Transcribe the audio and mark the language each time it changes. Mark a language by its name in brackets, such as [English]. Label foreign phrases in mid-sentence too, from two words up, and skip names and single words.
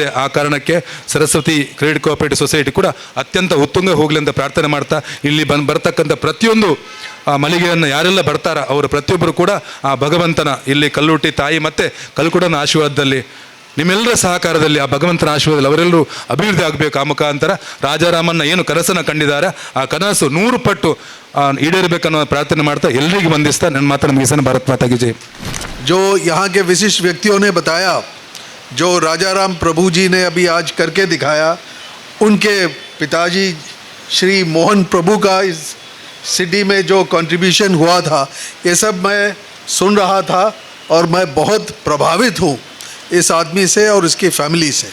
[Kannada] ಆ ಕಾರಣಕ್ಕೆ ಸರಸ್ವತಿ ಕ್ರೆಡಿಟ್ ಕೋಆಪರೇಟಿವ್ ಸೊಸೈಟಿ ಕೂಡ ಅತ್ಯಂತ ಉತ್ತುಂಗ ಹೋಗಲಿ ಅಂತ ಪ್ರಾರ್ಥನೆ ಮಾಡ್ತಾ, ಇಲ್ಲಿ ಬರ್ತಕ್ಕಂಥ ಪ್ರತಿಯೊಂದು ಮಳಿಗೆಯನ್ನು ಯಾರೆಲ್ಲ ಬರ್ತಾರ ಅವರು ಪ್ರತಿಯೊಬ್ಬರು ಕೂಡ ಆ ಭಗವಂತನ ಇಲ್ಲಿ ಕಲ್ಲುಟ್ಟಿ ತಾಯಿ ಮತ್ತು ಕಲ್ಕುಡನ ಆಶೀರ್ವಾದದಲ್ಲಿ ನಿಮ್ಮೆಲ್ಲರ ಸಹಕಾರದಲ್ಲಿ ಆ ಭಗವಂತನ ಆಶೀರ್ವಾದದಲ್ಲಿ ಅವರೆಲ್ಲರೂ ಅಭಿವೃದ್ಧಿ ಆಗಬೇಕು. ಆ ಮುಖಾಂತರ ರಾಜಾರಾಮನ್ನ ಏನು ಕನಸನ್ನು ಕಂಡಿದ್ದಾರೆ ಆ ಕನಸು 100 ಪಟ್ಟು ಈಡೇರಬೇಕನ್ನೋ ಪ್ರಾರ್ಥನೆ ಮಾಡ್ತಾ ಎಲ್ಲರಿಗೂ ವಂದಿಸ್ತಾ ನನ್ನ ಮಾತನ್ನು ಮುಗಿಸೋಣ. [Hindi] भारत माता की जय. जो यहाँ के विशिष्ट व्यक्तियों ने बताया, जो राजाराम प्रभु जी ने अभी आज करके दिखाया, उनके पिताजी श्री मोहन प्रभु का इस सिटी में जो कंट्रीब्यूशन हुआ था, ये सब मैं सुन रहा था और मैं बहुत प्रभावित हूँ इस आदमी से और इसकी फैमिली से.